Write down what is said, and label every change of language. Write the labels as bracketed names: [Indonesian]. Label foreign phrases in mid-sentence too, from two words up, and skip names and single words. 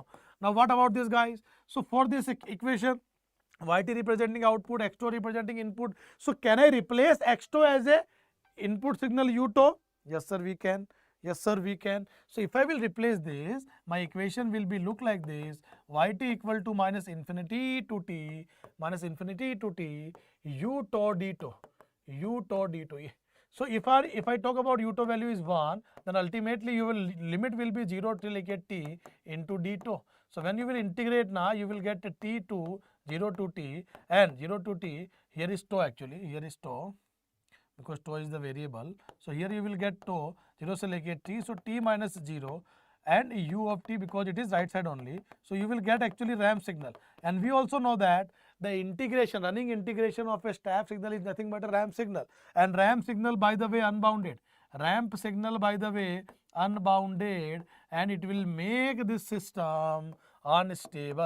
[English] Now what about this, guys? So for this equation, yt representing output, x2 representing input. So can I replace x2 as a input signal ut? Yes, sir, we can. Yes, sir, we can. So if I will replace this, my equation will be look like this. Yt equal to minus infinity to t u tau d tau, u tau d tau. So if I talk about u tau value is 1, then ultimately your limit will be 0 till you get t into d tau. So when you will integrate now, you will get t to 0 to t and 0 to t. Here is tau actually. Here is tau, because tau is the variable. So here you will get tau 0 [Hindi] se leke [English] t. So t minus 0 and u of t, because it is right side only. So you will get actually ramp signal. And we also know that the integration, running integration of a step signal is nothing but a ramp signal. And ramp signal, by the way, unbounded. Ramp signal, by the way, unbounded, and it will make this system unstable.